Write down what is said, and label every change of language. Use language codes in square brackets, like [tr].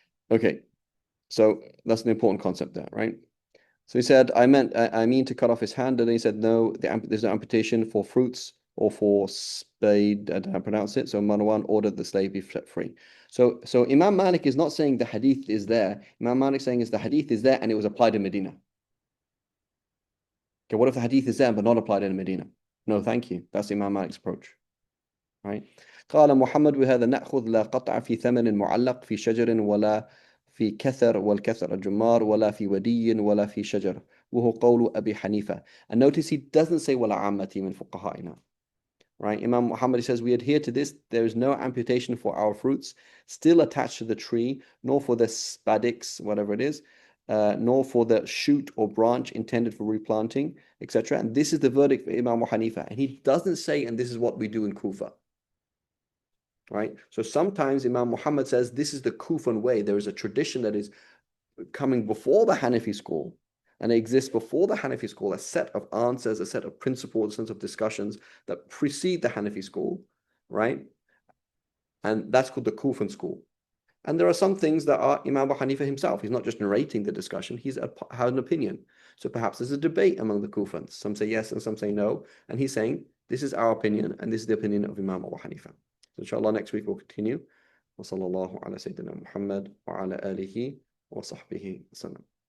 [en] Okay, so that's an important concept there, right? So he said, I mean to cut off his hand, and then he said, no, there's no amputation for fruits or for spade. I don't know how to pronounce it. So Marwan ordered the slave be set free. So Imam Malik is not saying the hadith is there. Imam Malik saying is the hadith is there and it was applied in Medina. Okay, what if the hadith is there but not applied in Medina? No, thank you. That's Imam Malik's approach, right? [ar] قال محمد وهذا نأخذ لا قطع في ثمن معلق في شجر ولا في كثر والكثر الجمار ولا في ودي ولا في شجر وهو قول أبي حنيفة. [en] And notice he doesn't say [ar] ولا عامة من فقهائنا, [en] right? Imam Muhammad says we adhere to this. There is no amputation for our fruits still attached to the tree, nor for the spadix, whatever it is, nor for the shoot or branch intended for replanting, etc. And this is the verdict for Imam Hanifa. And he doesn't say, and this is what we do in Kufa. Right? So sometimes Imam Muhammad says this is the Kufan way. There is a tradition that is coming before the Hanafi school, and it exists before the Hanafi school, a set of answers, a set of principles, a set of discussions that precede the Hanafi school, right? And that's called the Kufan school. And there are some things that are Imam Abu Hanifa himself. He's not just narrating the discussion, he's had an opinion. So perhaps there's a debate among the Kufans. Some say yes and some say no. And he's saying, this is our opinion, and this is the opinion of Imam Abu Hanifa. So inshallah, next week we'll continue. [ar] وصلى الله على سيدنا محمد وعلى آله وصحبه وسلم.